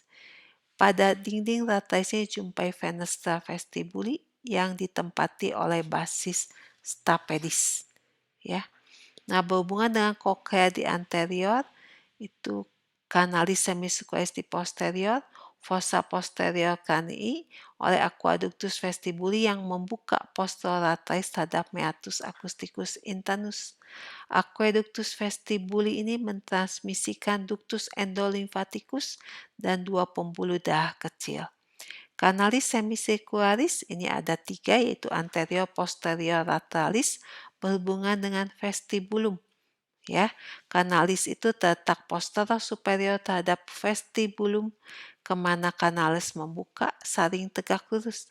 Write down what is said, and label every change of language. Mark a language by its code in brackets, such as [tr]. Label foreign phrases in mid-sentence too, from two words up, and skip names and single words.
[id] Pada dinding laterisnya jumpai [la] fenestra vestibuli [id] yang ditempati oleh [la] basis stapedis. [id] Ya. Nah, berhubungan dengan cochlea di anterior, itu kanalis semicircularis di posterior, [la] fossa posterior cranii [id] oleh [la] aqueductus vestibuli [id] yang membuka posterolateris terhadap [la] meatus acousticus internus. Aqueductus vestibuli [id] ini mentransmisikan [la] ductus endolimfaticus [id] dan 2 pembuluh darah kecil. Kanalis semicircularis ini ada 3, yaitu anterior, posterior, lateralis, berhubungan dengan vestibulum. Ya, kanalis itu terletak posterior superior terhadap vestibulum, kemana kanalis membuka saling tegak lurus.